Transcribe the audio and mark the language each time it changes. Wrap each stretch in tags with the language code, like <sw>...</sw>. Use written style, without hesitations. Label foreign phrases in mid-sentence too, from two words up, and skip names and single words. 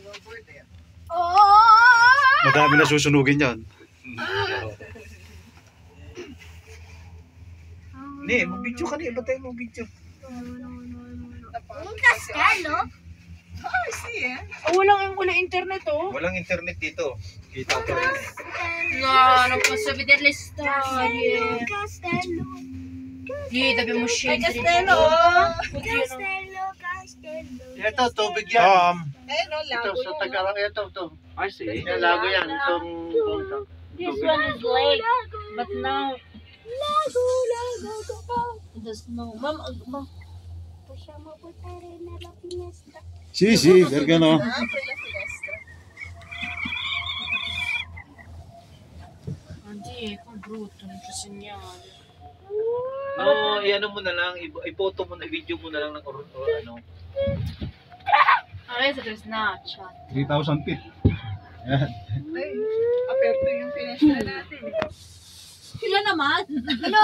<tl>Madami na susunugin yan. Hindi, mag-video ka na. Iba tayo mag-video. Castello? Walang internet oh. Walang internet dito. Kita ko rin.</tl> <it>No, non posso vedere le storie. Castello. Dobbiamo Ay, scendere. Castello. Oddio, no. Castello.</it> <tl>Ito, tubig yan. Ito, sa Tagalog, ito.</tl> <en>I see.</en> <tl>Yan, lago yan. Itong</tl> <en>This one is lake, but now Lago. there's no. Mom,</en> <it>Possiamo portare nella finestra. Si, perché no? Oddio, è brutto, non c'è segnale. No,</it> <tl>i-ano mo na lang, i-photo mo na, i-video mo na lang ng ano.</tl> <it>Adesso c'è Snapchat.</it> <en>3,000 feet.</en> <tl>Ay, aperto yung finestra natin. Sila naman.</tl>